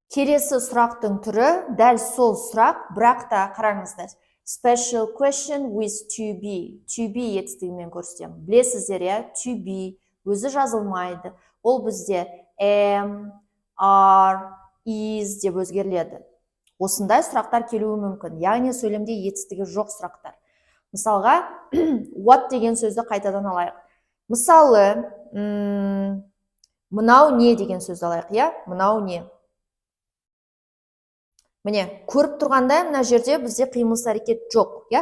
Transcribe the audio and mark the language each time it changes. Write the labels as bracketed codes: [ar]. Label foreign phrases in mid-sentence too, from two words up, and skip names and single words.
[kk] Келесі сұрақтың түрі дәл сол сұрақ, бірақ та қараңыздар. [en] Special question with to be. To be [kk] етістігімен көрсетемін. Білесіздер, иә, [en] to be [kk] өзі жазылмайды. Ол бізде [en] am, are, is [kk] деп өзгеріледі. Осындай сұрақтар келуі мүмкін. Яғни сөйлемде етістігі жоқ сұрақтар. Мысалға, what деген сөзді қайтадан алайық. Мысалы, мынау не деген сөзді алайық, иә? Мынау не? Міне, көріп тұрғандай, мына жерде бізде қимыл әрекет жоқ, иә?